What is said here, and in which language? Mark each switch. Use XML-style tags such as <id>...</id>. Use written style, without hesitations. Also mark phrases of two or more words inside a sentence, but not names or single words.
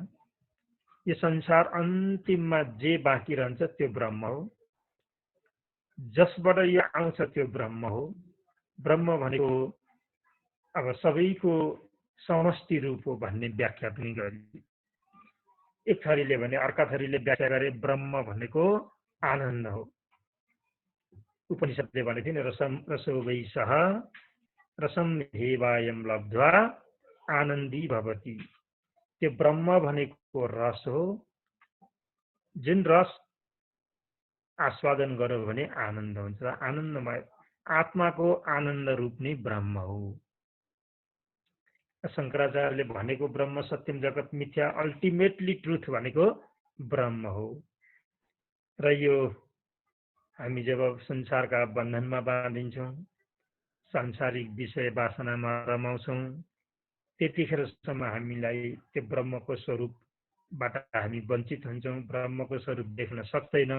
<ne>यो संसार अन्तिममा जे बाँकी रहन्छ त्यो ब्रह्म हो, जसबाट यो आउँछ त्यो ब्रह्म हो। ब्रह्म भनेको अब सबैको समष्टि रूप हो भन्ने व्याख्या पनि गरियो। एक थरीले भने, अर्का थरीले व्याख्या गरे ब्रह्म भनेको आनन्द हो। उपनिषदले भनेको थिएन,</ne> <sa>रसो वै सः रसम हेवायम लब्ध्वा आनन्दी भवति।</sa> <ne>त्यो ब्रह्म भनेको रस हो, जुन रस आस्वादन गर्यो भने आनन्द हुन्छ। आनन्दमय आत्माको आनन्द रूप नै ब्रह्म हो। शङ्कराचार्यले भनेको</ne> <sa>ब्रह्म सत्यम जगत मिथ्या,</sa> <en>ultimately truth</en> <ne>भनेको ब्रह्म हो। र यो हामी जब संसारका बन्धनमा बाँधिन्छौँ, सांसारिक विषय वासनामा रमाउँछौँ, त्यतिखेरसम्म हामीलाई त्यो ब्रह्मको स्वरूपबाट हामी वञ्चित हुन्छौँ, ब्रह्मको स्वरूप देख्न सक्दैनौँ।</ne>